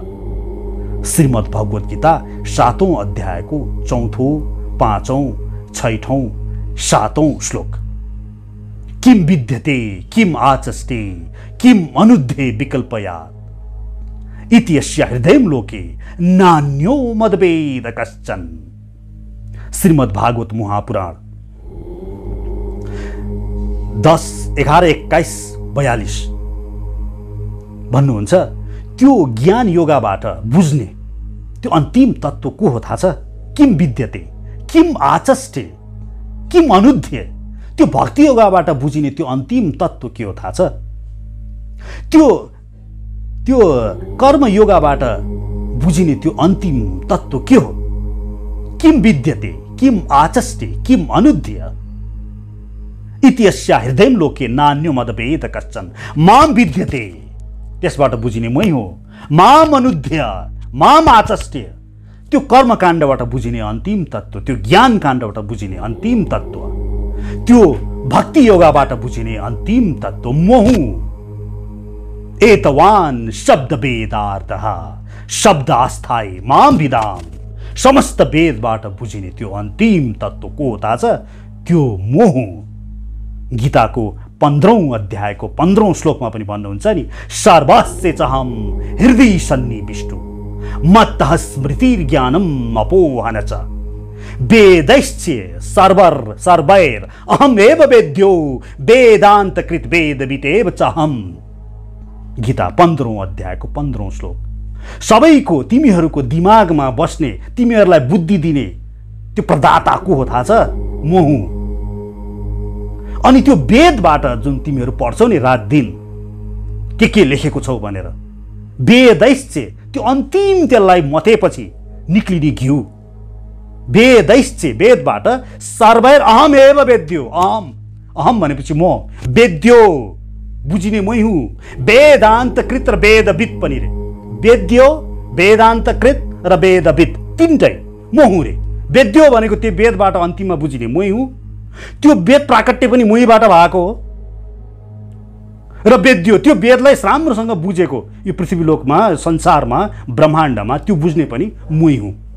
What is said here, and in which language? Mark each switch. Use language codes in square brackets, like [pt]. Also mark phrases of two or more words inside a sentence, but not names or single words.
[ne] श्रीमद् भगवत गीता 7औं अध्यायको 4औं 5औं 6औं 7औं श्लोक। [sa] किम विद्यते किम आचष्टे किम अनुद्धे विकल्पयात् इति यस्य हृदयं लोके नान्यो मदवेद कश्चन। [ne] श्रीमद् भागवत महापुराण 10, 11, 21, 42 भन्नुहुन्छ त्यो ज्ञान योगबाट बुझ्ने त्यो अन्तिम तत्त्व को हो थाहा छ? [sa] किम विद्यते किम आचष्टे किम अनुध्य। [ne] त्यो भक्ति योगबाट बुझिने त्यो अन्तिम तत्त्व के हो थाहा छ? त्यो कर्म योगबाट बुझिने त्यो अन्तिम तत्त्व के हो? [sa] किम विद्यते किम आचष्टे किम अनुध्य इति यस्य हृदयं लोके नान्यो मदवेद कश्चन। माम विद्यते [ne] त्यसबाट बुझिने मै हो, [sa] माम अनुध्य माम आचष्टे [ne] त्यो कर्म काण्डबाट बुझिने अन्तिम तत्त्व, त्यो ज्ञान काण्डबाट बुझिने अन्तिम तत्त्व, त्यो भक्ति योगबाट बुझिने अन्तिम तत्त्व म हुँ। [sa] एतवान शब्द वेदार्थः शब्द आस्थाय माम विदाम। [ne] समस्त वेदबाट बुझिने त्यो अन्तिम तत्त्व को हो थाहा छ? त्यो म हुँ। गीताको 15औं अध्यायको 15औं श्लोकमा पनि भन्नुहुन्छ नि, [sa] सर्वस्य चहम हृदय सन्निविष्टो मत्तः स्मृतिर्ज्ञानम् अपोहन च वेदैश्च सर्वैर् अहमेव वेद्यो वेदान्तकृत वेदविदेव चहम। [ne] गीता 15औं अध्यायको 15औं श्लोक। सबैको तिमीहरूको दिमागमा बस्ने तिमीहरूलाई बुद्धि दिने त्यो प्रदाता को हो थाहा छ? म हुँ। अनि त्यो वेदबाट जुन तिमीहरू पढ्छौ नि रात दिन के लेखेको छौ भनेर, वेदैश्च त्यो अन्तिम त्यसलाई मथेपछि निक्लिने घिउ। [sa] वेदैश्च वेदबाट सर्वैर अहम एव वेद्यो। [ne] अहम भनेपछि म, वेद्यो बुझिने मै हुँ। वेदान्तकृत र वेदविद पनि रे। [sa] वेद्यो वेदान्तकृत [ne] र वेदविद तीनटै म हुँ रे। वेद्यो भनेको त्यो वेदबाट अन्तिममा बुझिने मै हुँ। त्यो वेद प्राकट्य पनि मुहीबाट भएको हो र वेद्यो त्यो वेदलाई राम्रोसँग बुझेको यो पृथ्वीलोकमा संसारमा ब्रह्माण्डमा त्यो बुझ्ने पनि मुई हुँ।